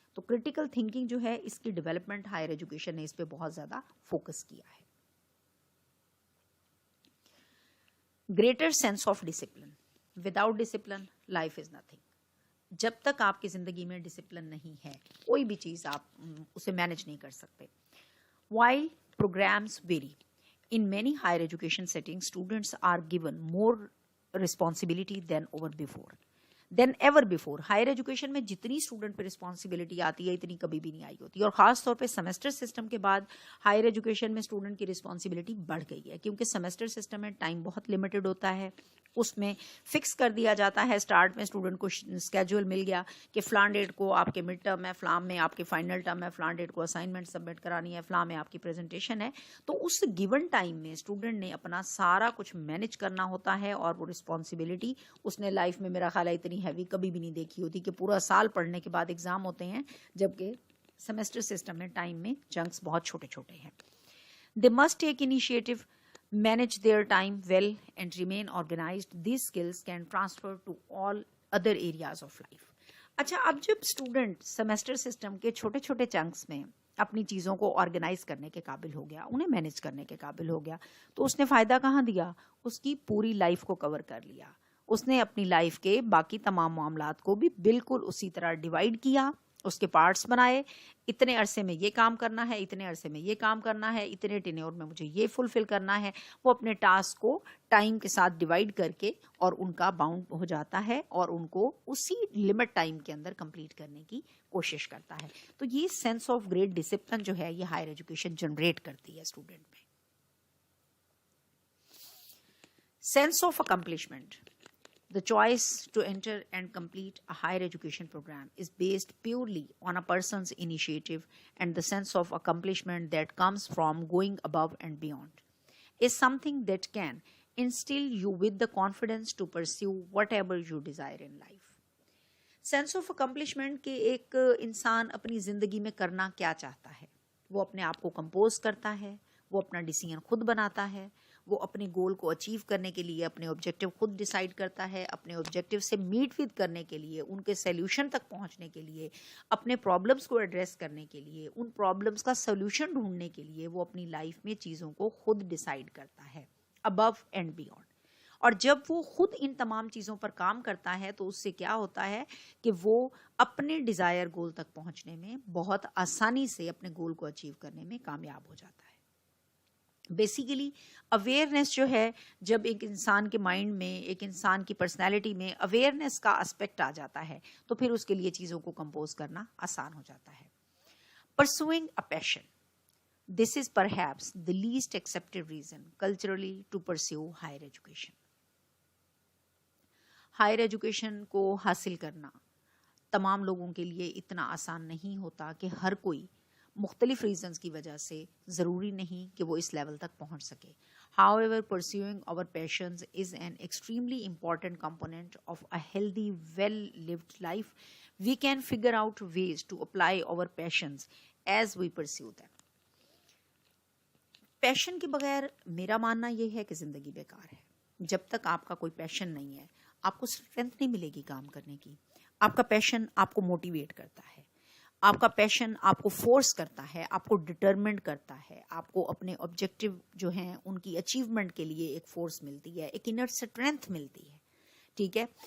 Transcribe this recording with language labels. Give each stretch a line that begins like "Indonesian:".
Urdu: تو critical thinking جو ہے اس کی ڈیولپمنٹ ہائر ایجوکیشن نے اس پہ بہت زیادہ فوکس کیا ہے.
English: Greater sense of discipline. Without discipline life is nothing.
Urdu: جب تک آپ کی زندگی میں ڈسپلن نہیں ہے کوئی بھی چیز آپ اسے مینج نہیں کر سکتے.
English: While programs vary, in many higher education settings, students are given more responsibility than ever before.
Urdu: Higher education میں جتنی اسٹوڈنٹ پہ رسپانسبلٹی آتی ہے اتنی کبھی بھی نہیں آئی ہوتی, اور خاص طور پہ سیمسٹر سسٹم کے بعد ہائر ایجوکیشن میں اسٹوڈنٹ کی رسپانسبلٹی بڑھ گئی ہے, کیونکہ سیمسٹر سسٹم میں ٹائم بہت لمیٹڈ ہوتا ہے. اس میں فکس کر دیا جاتا ہے اسٹارٹ میں اسٹوڈنٹ کو اسکیجول مل گیا کہ فلاں ڈیٹ کو آپ کے مڈ ٹرم ہے, فلاں میں آپ کے فائنل ٹرم ہے, فلاں ڈیٹ کو اسائنمنٹ سبمٹ کرانی ہے, فلاں میں آپ کی پریزنٹیشن ہے. تو اس گیون ٹائم میں اسٹوڈنٹ نے اپنا سارا کچھ مینج کرنا ہوتا ہے, اور وہ رسپانسبلٹی اس نے لائف میں میرا خیال ہے اتنی ہیوی کبھی بھی نہیں دیکھی ہوتی کہ پورا سال پڑھنے کے بعد ایگزام ہوتے ہیں, جبکہ سیمسٹر سسٹم میں ٹائم میں چنکس بہت چھوٹے چھوٹے ہیں.
English: They must take initiative, manage their time well and remain organized. These skills can transfer to all other areas of life.
Urdu: اچھا اب جب اسٹوڈنٹ سیمسٹر سسٹم کے چھوٹے چھوٹے چنکس میں اپنی چیزوں کو آرگنائز کرنے کے قابل ہو گیا, انہیں مینج کرنے کے قابل ہو گیا, تو اس نے فائدہ کہاں دیا, اس کی پوری لائف کو کور کر لیا. اس نے اپنی لائف کے باقی تمام معاملات کو بھی بالکل اسی طرح ڈیوائڈ کیا, اس کے پارٹس بنائے, اتنے عرصے میں یہ کام کرنا ہے, اتنے عرصے میں یہ کام کرنا ہے, اتنے ٹینیور میں مجھے یہ فلفل کرنا ہے. وہ اپنے ٹاسک کو ٹائم کے ساتھ ڈیوائڈ کر کے اور ان کا باؤنڈ ہو جاتا ہے, اور ان کو اسی لمٹ ٹائم کے اندر کمپلیٹ کرنے کی کوشش کرتا ہے. تو یہ سینس آف گریٹ ڈسپلن جو ہے یہ ہائر ایجوکیشن جنریٹ کرتی ہے اسٹوڈنٹ میں.
English: Sense of accomplishment. The choice to enter and complete a higher education program is based purely on a person's initiative, and the sense of accomplishment that comes from going above and beyond is something that can instill you with the confidence to pursue whatever you desire in life. Sense of accomplishment
Urdu: کہ ایک انسان اپنی زندگی میں کرنا کیا چاہتا ہے, وہ اپنے آپ کو کمپوز کرتا ہے, وہ اپنا ڈیسیژن خود بناتا ہے, وہ اپنے گول کو اچیو کرنے کے لیے اپنے آبجیکٹیو خود ڈیسائیڈ کرتا ہے, اپنے آبجیکٹیو سے میٹ ود کرنے کے لیے, ان کے سیلیوشن تک پہنچنے کے لیے, اپنے پرابلمس کو ایڈریس کرنے کے لیے, ان پرابلمس کا سولوشن ڈھونڈنے کے لیے وہ اپنی لائف میں چیزوں کو خود ڈیسائیڈ کرتا ہے ابو اینڈ بیونڈ. اور جب وہ خود ان تمام چیزوں پر کام کرتا ہے تو اس سے کیا ہوتا ہے کہ وہ اپنے ڈیزائر گول تک پہنچنے میں بہت آسانی سے اپنے گول کو اچیو کرنے میں کامیاب ہو جاتا ہے. بیسیکلی اویئرنیس جو ہے, جب ایک انسان کے مائنڈ میں, ایک انسان کی پرسنالٹی میں اویئرنیس کا اسپیکٹ آ جاتا ہے تو پھر اس کے لیے چیزوں کو کمپوز کرنا آسان ہو جاتا ہے.
English: Pursuing a passion. This is perhaps the least accepted reason culturally to pursue higher education.
Urdu: Higher education کو حاصل کرنا تمام لوگوں کے لیے اتنا آسان نہیں ہوتا کہ ہر کوئی مختلف ریزنز کی وجہ سے ضروری نہیں کہ وہ اس لیول تک پہنچ سکے.
English: However, pursuing our passions is an extremely important component of a healthy, well-lived life. We can figure out ways to apply our passions as we pursue them.
Urdu: پیشن کے بغیر میرا ماننا یہ ہے کہ زندگی بیکار ہے. جب تک آپ کا کوئی پیشن نہیں ہے آپ کو اسٹرینتھ نہیں ملے گی کام کرنے کی. آپ کا پیشن آپ کو موٹیویٹ کرتا ہے, آپ کا پیشن آپ کو فورس کرتا ہے, آپ کو ڈٹرمنٹ کرتا ہے, آپ کو اپنے آبجیکٹیو جو ہیں ان کی اچیومنٹ کے لیے ایک فورس ملتی ہے, ایک انر اسٹرینتھ ملتی ہے. ٹھیک ہے.